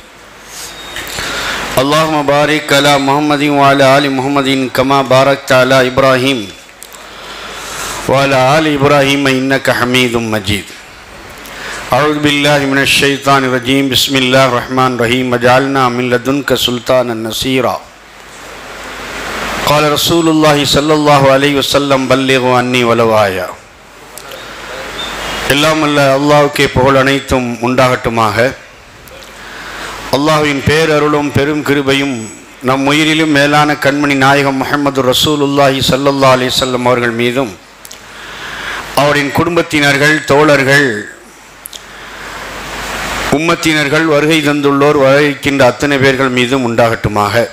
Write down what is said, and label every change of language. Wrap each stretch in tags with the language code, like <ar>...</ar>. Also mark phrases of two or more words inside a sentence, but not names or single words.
<ar>اللهم بارك على محمد وعلى آل محمد كما باركت على إبراهيم وعلى آل إبراهيم إنك حميد مجيد. أعوذ بالله من الشيطان الرجيم. بسم الله الرحمن الرحيم واجعلنا من لدنك سلطانا نصيرا. قال رسول الله صلى الله عليه وسلم بلغوا عني ولو آية.</ar> <ta>எல்லாம் அல்ல அல்லாஹ்வுக்கே புகழ் அனைத்தும் உண்டாகட்டுமாக. அல்லாஹ்வின் பேரருளும் பெரும் கிருபையும் நம் உயிரிலும் மேலான கண்மணி நாயகம் முஹம்மது ரசூலுல்லாஹி</ta> <ar>صلى الله عليه وسلم</ar> <ta>அவர்கள் மீதும் அவரின் குடும்பத்தினர்கள், தோழர்கள், உம்மத்தினர்கள், வருகை தந்துள்ளோர், வரவேற்கின்ற அத்தனை பேர்கள் மீதும் உண்டாகட்டுமாக.</ta>